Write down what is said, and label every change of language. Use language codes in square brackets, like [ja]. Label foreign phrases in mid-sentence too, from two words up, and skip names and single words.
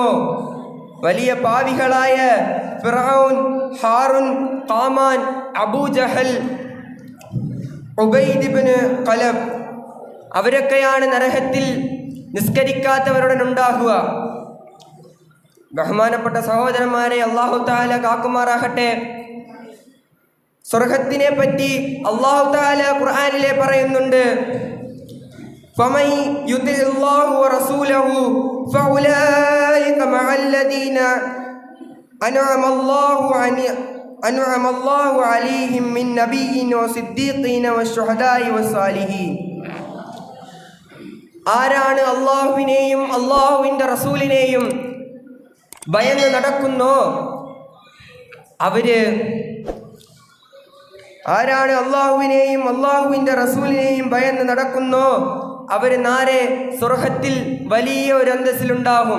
[ml] വലിയ പാവികളായ ഫിർഔൻ, ഹാറൂൻ, ഖാമാൻ, അബൂജഹൽ, ഉബൈദ് ഇബ്നു ഖലബ്, അവരൊക്കെയാണ് നരകത്തിൽ നിസ്കരിക്കാത്തവരുടൻ ഉണ്ടാകുക. ബഹുമാനപ്പെട്ട സഹോദരന്മാരെ, [ar] الله تعالى [ml] കാക്കുമാറാകട്ടെ. സ്വർഗ്ഗത്തിനെ പറ്റി [ar] الله تعالى [ml] ഖുർആനിലെ പറയുന്നുണ്ട്, [ar] فمن يطع الله ورسوله فأولئك مع الذين أنعم الله عليهم من نبيين وصديقين والشهداء والصالحين. [ml] ആരാണ് അള്ളാഹുവിനെയും അള്ളാഹുവിൻ്റെ റസൂലിനെയും ഭയന്ന് നടക്കുന്നോ അവര്, ആരാണ് അള്ളാഹുവിനെയും അള്ളാഹുവിൻ്റെ റസൂലിനെയും ഭയന്ന് നടക്കുന്നോ അവർ നാരെ സ്വർഗ്ഗത്തിൽ വലിയ ഒരു അന്തസ്സിലുണ്ടാകും.